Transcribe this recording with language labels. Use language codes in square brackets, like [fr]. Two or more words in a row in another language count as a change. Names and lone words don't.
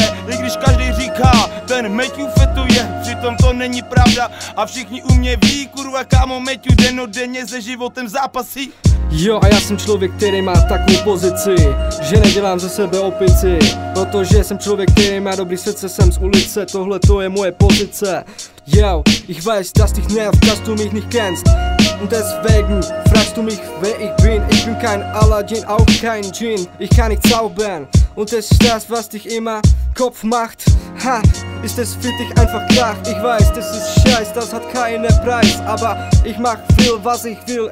[cs] I když každý říká, ten Matthew fetuje, přitom to není pravda. A všichni u mě ví, kurva kámo, Matthew dennodenně se životem zápasí. Jo, a já jsem člověk, který má takovou pozici, že nedělám ze sebe opici. Protože jsem člověk, který má dobrý srdce, jsem z ulice. Tohle to je moje pozice. Jo, [de] ich weiß, dass dich nervt, dass du mich nicht kennst. Und deswegen fragst du mich, wer ich bin. Ich bin kein Aladdin, auch kein Djinn. Ich kann nicht zaubern. Und das ist das, was dich immer Kopf macht. Ha, ist es für dich einfach klar. Ich weiß, das ist Scheiß, das hat keinen Preis. Aber ich mach viel, was ich will.